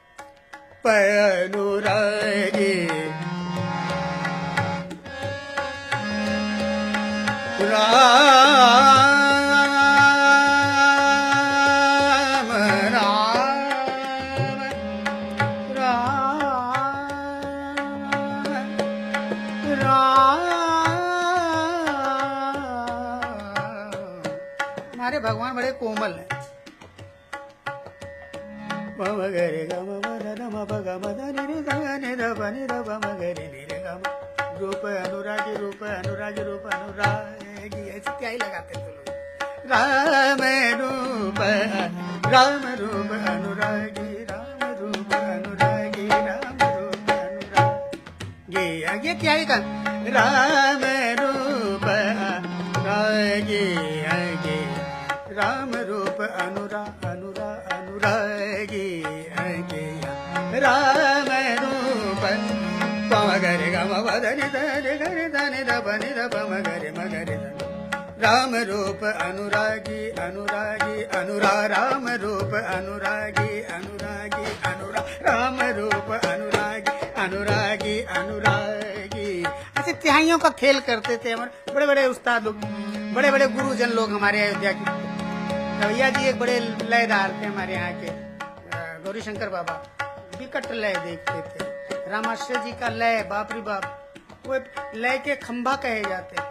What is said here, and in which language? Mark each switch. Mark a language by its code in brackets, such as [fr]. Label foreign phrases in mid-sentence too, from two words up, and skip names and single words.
[hi] अनुरागी राम राम राम हमारे भगवान बड़े कोमल हैं। मम गरे गम मम ग म ध नि ध नि ध प नि ध प म गरे नि रे गम रूप अनुरागी रूप अनुरागी रूप अनुरागी, ऐसे क्या ही लगाते थे लोग। राम रूप अनुरागी राम रूप अनुरागी राम रूप अनुरागी, आगे क्या ही कर राम रूप अनुरागी आगे राम रूप अनुरागी आगे राम रूप पम गरे गम पद नि ध गरे ध नि ध प नि ध प म गरे राम रूप अनुरागी अनुरागी अनुरा राम रूप अनुरागी अनुरागी अनुरा राम रूप अनुरागी अनुरागी अनुरागी। ऐसे तिहाइयों का खेल करते थे हमारे बड़े बड़े उस्ताद लोग, बड़े बड़े गुरुजन लोग हमारे अयोध्या के। रवैया जी एक बड़े लयदार थे हमारे यहाँ के, गौरी शंकर बाबा विकट लय देखते थे। रामाश्रय जी का लय बाप रे बाप, वो लय के खंभा कहे जाते थे।